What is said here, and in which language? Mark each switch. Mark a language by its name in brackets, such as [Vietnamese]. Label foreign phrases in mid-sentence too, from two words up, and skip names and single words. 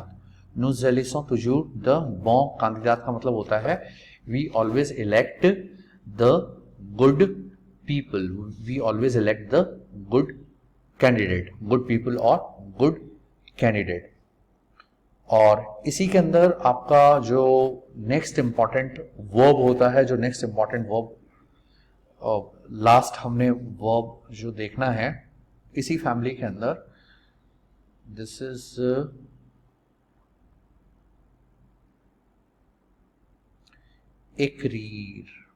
[French] Nous élissons toujours de bons candidats [Hindi] का मतलब होता है [English] we always elect the good people. We always elect the good candidate. Good people or good candidate. [Hindi] और इसी के अंदर आपका जो [English] next important verb [Hindi] होता है, जो [English] next important verb [Hindi] लास्ट हमने वर्ब जो देखना है इसी फैमिली के अंदर, [English] this is [Hindi] इकरीर.